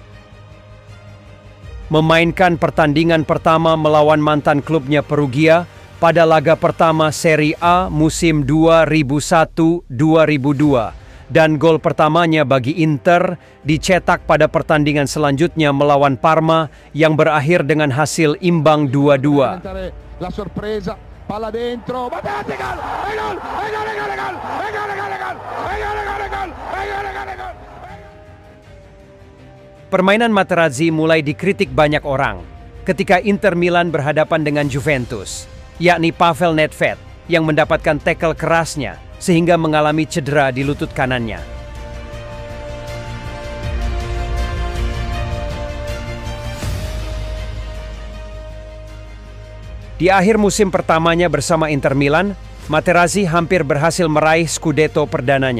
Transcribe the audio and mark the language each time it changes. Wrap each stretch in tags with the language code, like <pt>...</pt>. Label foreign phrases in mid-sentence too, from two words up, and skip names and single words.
<id>Memainkan pertandingan pertama melawan mantan klubnya Perugia pada laga pertama Serie A musim 2001-2002 dan gol pertamanya bagi Inter dicetak pada pertandingan selanjutnya melawan Parma yang berakhir dengan hasil imbang 2-2.</id> <it>La sorpresa, palla dentro, Materazzi, gol, gol, gol.</it> <id>Permainan Materazzi mulai dikritik banyak orang ketika Inter Milan berhadapan dengan Juventus, yakni Pavel Nedved yang mendapatkan tackle kerasnya sehingga mengalami cedera di lutut kanannya. Di akhir musim pertamanya bersama Inter Milan, Materazzi hampir berhasil meraih Scudetto perdananya.</id>